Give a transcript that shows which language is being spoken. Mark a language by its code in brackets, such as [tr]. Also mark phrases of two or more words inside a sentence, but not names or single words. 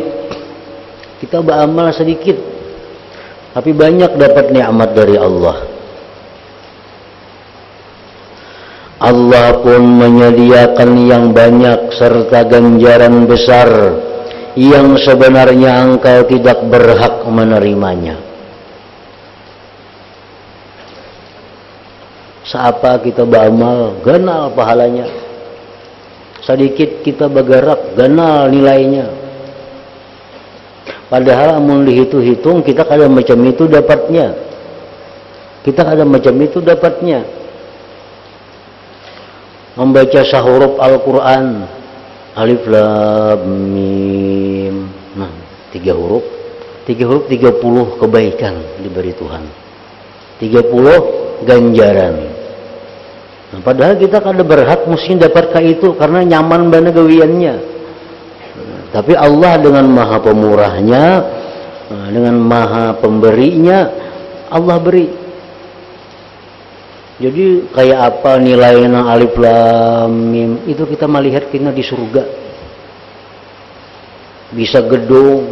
[id] Kita beramal sedikit, tapi banyak dapat nikmat dari Allah. Allah pun menyediakan yang banyak serta ganjaran besar yang sebenarnya engkau tidak berhak menerimanya. [bjn] Seapa kita beramal, ganal pahalanya. Sedikit kita bergerak, ganal nilainya. Padahal amun dihitung-hitung kita kada macam itu dapatnya. Kita kada macam itu dapatnya. Membaca sahuruf Al-Quran, alif lam mim. Nah, 3 huruf 30 kebaikan diberi Tuhan. 30 ganjaran. Nah, padahal kita kada berhak mesti dapat ka itu karena nyaman bana gawiannya. Tapi Allah dengan maha pemurahnya, dengan maha pemberinya, Allah beri. Jadi kayak apa nilainya alif lam mim itu kita melihat kena di surga. Bisa gedung.